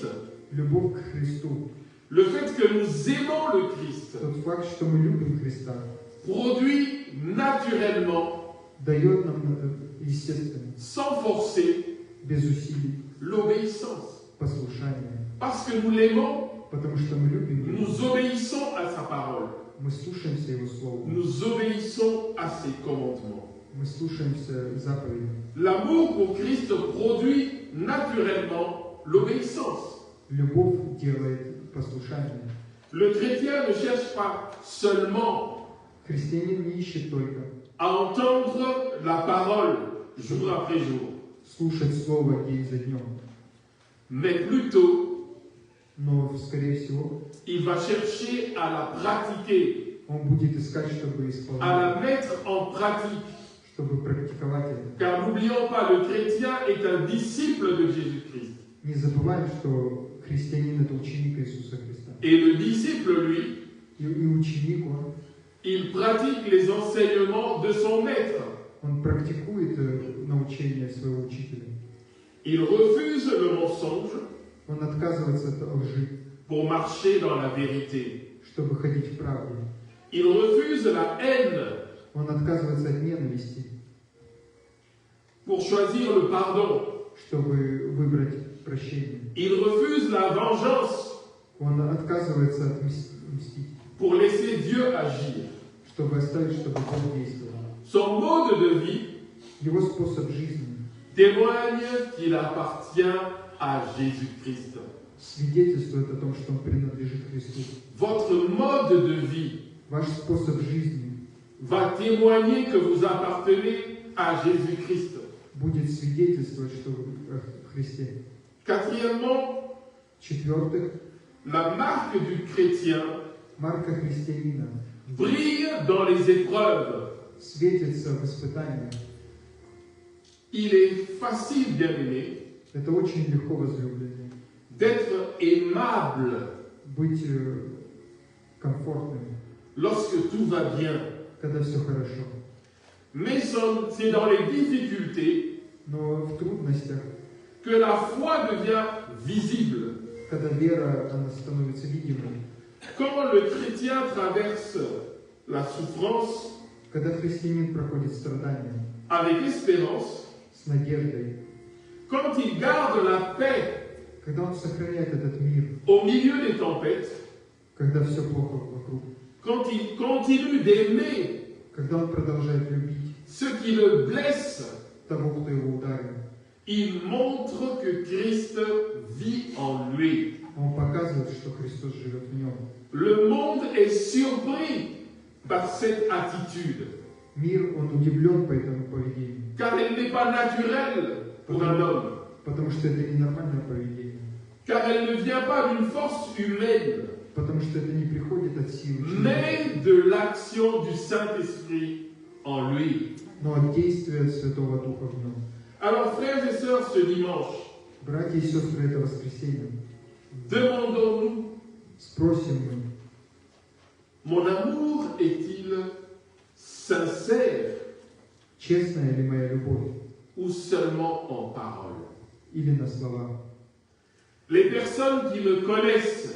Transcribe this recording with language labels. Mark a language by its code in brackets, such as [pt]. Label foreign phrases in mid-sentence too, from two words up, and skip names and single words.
[ru] Любовь к Христу, [fr] le fait que nous aimons le Christ, [ru] тот факт, что мы любим Христа, [fr] produit naturellement, [ru] дает нам, естественно, [fr] sans forcer, [ru] без усилий, [fr] l'obéissance. [ru] послушание. [fr] Parce que nous l'aimons, [ru] Потому что мы любим Его, [fr] nous obéissons à sa parole. [ru] мы слушаемся Его Слову, [fr] Nous obéissons à ses commandements. [ru] мы слушаемся заповедям. [fr] L'amour pour Christ produit naturellement l'obéissance. [ru] Любовь делает послушание. [fr] Le chrétien ne cherche pas seulement [ru] Христианин не ищет только [fr] à entendre la parole jour après jour, [ru] слушать Слово день за днем, [fr] mais plutôt [ru] но, скорее всего, [fr] il va chercher à la pratiquer, [ru] он будет искать, чтобы [fr] à [ru] исполнять, [fr] la mettre en pratique. [ru] чтобы практиковать это. [fr] Car n'oublions pas, le chrétien est un disciple de Jésus-Christ. [ru] Не забываем, что христианин – это ученик Иисуса Христа. [fr] Et le disciple, lui, [ru] И ученик, [fr] il pratique les enseignements de son maître. [ru] он практикует научение своего учителя. [fr] Il refuse le mensonge [ru] Он отказывается от лжи, [fr] pour marcher dans la vérité. [ru] чтобы ходить в правде. [fr] Il refuse la haine [ru] Он отказывается от ненависти, [fr] pour choisir le pardon. [ru] чтобы выбрать прощение. [fr] Il refuse la vengeance [ru] Он отказывается от мстить, [fr] pour laisser Dieu agir. [ru] чтобы оставить, чтобы Бог действовал. [fr] Son mode de vie [ru] Его способ жизни [fr] témoigne qu'il appartient à Jésus-Christ. [ru] свидетельствует о том, что он принадлежит Христу. [fr] Votre mode de vie [ru] Ваш способ жизни [fr] va témoigner que vous appartenez à Jésus-Christ. [ru] будет свидетельствовать, что вы в Христе. [fr] Quatrièmement, [ru] В-четвертых, [fr] la marque du chrétien [ru] марка христианина [fr] brille dans les épreuves. [ru] светится в испытаниях. [fr] Il est facile, bien aimé, [ru] Это очень легко, возлюбленные, [fr] d'être aimable [ru] быть комфортным, [fr] lorsque tout va bien. [ru] когда все хорошо. [fr] Mais c'est dans les difficultés [ru] Но в трудностях, [fr] que la foi devient visible. [ru] когда вера, она становится видимой, [fr] Quand le chrétien traverse la souffrance [ru] когда христианин проходит страдания [fr] avec espérance, [ru] с надеждой, [fr] quand il garde la paix [ru] когда он сохраняет этот мир, [fr] au milieu des tempêtes, [ru] когда все плохо вокруг, [fr] quand il continue d'aimer [ru] когда он продолжает любить [fr] ceux qui le blessent, [ru] того, кто его ударил, [fr] il montre que Christ vit en lui. [ru] Он показывает, что Христос живет в нем. [fr] Le monde est surpris par cette attitude, [ru] Мир, он удивлен по этому поведению, [fr] car elle n'est pas naturelle pour un homme, [ru] потому что это ненормальное поведение, [fr] car elle ne vient pas d'une force humaine, [ru] потому что это не приходит от силы человека, [fr] mais de l'action du Saint-Esprit en lui. [ru] но от действия Святого Духа в нем. [fr] Alors, frères et sœurs, ce dimanche, [ru] Братья и сестры, это воскресенье. [fr] demandons-nous, [ru] Спросим мы, [fr] mon amour est-il sincère [ru] честная ли моя любовь, [fr] ou seulement en parole? [ru] или на словах? [fr] Les personnes qui me connaissent,